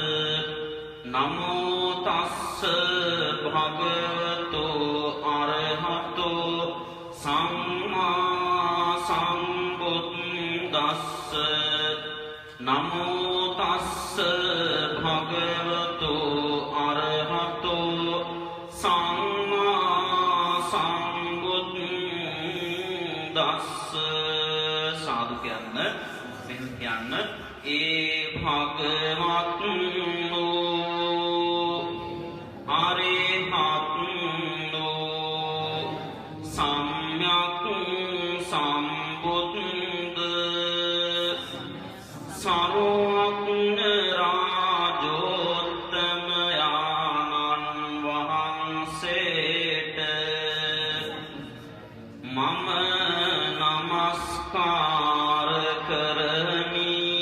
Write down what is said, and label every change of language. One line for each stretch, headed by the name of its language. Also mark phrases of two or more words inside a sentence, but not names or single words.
Pali: නමෝ තස්ස භගවතෝ අරහතෝ සම්මා සම්බුද්දස්ස නමෝ තස්ස භගවතෝ අරහතෝ සම්මා
Sinhala: සම්බුද්දස්ස සාදු කියන්න මෙහෙම කියන්න ඒ භගවත්නෝ සම්්‍යක් සම්බුද්ධ සර්වඥ රාජෝත්තම යානන් වහන්සේට මම නමස්කාර කරමි.